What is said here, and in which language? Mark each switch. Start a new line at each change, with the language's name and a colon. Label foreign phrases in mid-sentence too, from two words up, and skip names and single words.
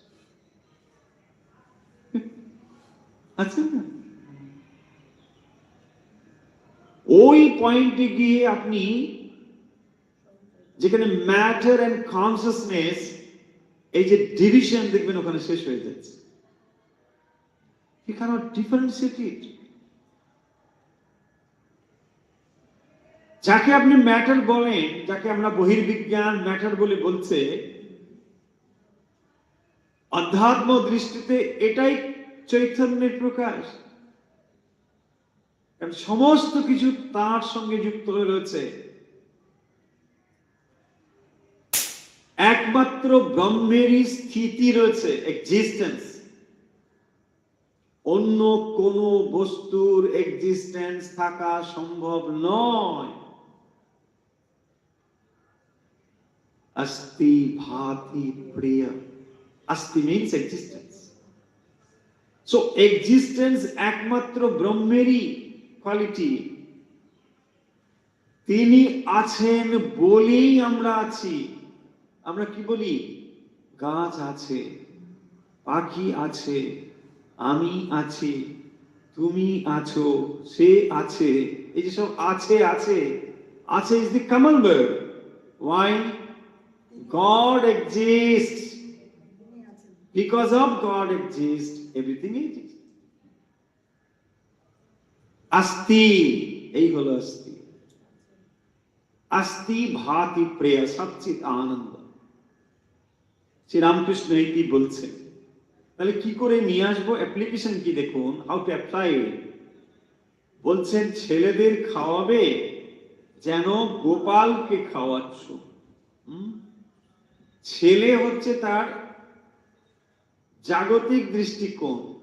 Bangla: আচ্ছা না, ওই পয়েন্টে গিয়ে আপনি যেখানে
English: matter and consciousness,
Bangla: এই যে ডিভিশন দেখবেন ওখানে শেষ হয়ে যাচ্ছে।
English: You cannot differentiate it.
Bangla: যাকে আপনি ম্যাটার বলেন, যাকে আমরা বহির্বিজ্ঞান ম্যাটার বলে বলছে, অধ্যাত্ম দৃষ্টিতে এটাই চৈতন্যের প্রকাশ। কারণ সমস্ত কিছু তার সঙ্গে যুক্ত হয়ে রয়েছে। একমাত্র ব্রহ্মেরই স্থিতি রয়েছে, এক্সিস্টেন্স। অন্য কোন বস্তুর এক্সিস্টেন্স থাকা সম্ভব নয়।
Sanskrit: अस्ति भाति प्रिय, अस्ति
English: means existence. So existence
Bangla: একমাত্র ব্রহ্মেরই কোয়ালিটি। তিনি আছেন বলেই আমরা আছি। আমরা কি বলি? গাছ আছে, পাখি আছে, আমি আছি, তুমি আছো, সে আছে। এই যে সব আছে আছে আছে
English: is the common word. Why? God exists. Because of God exists, everything exists. Asti,
Bangla: এই হলো asti.
Sanskrit: अस्ति भाति प्रिय सच्चित् आनन्द.
Bangla: শ্রীরামকৃষ্ণ এইটি বলছেন। তাহলে কি করে নিয়ে আসবো? অ্যাপ্লিকেশন কি দেখুন,
English: how to apply.
Bangla: বলছেন ছেলেদের খাওয়াবে যেন গোপালকে খাওয়াচ্ছ। ছেলে হচ্ছে তার জাগতিক দৃষ্টিকোণ।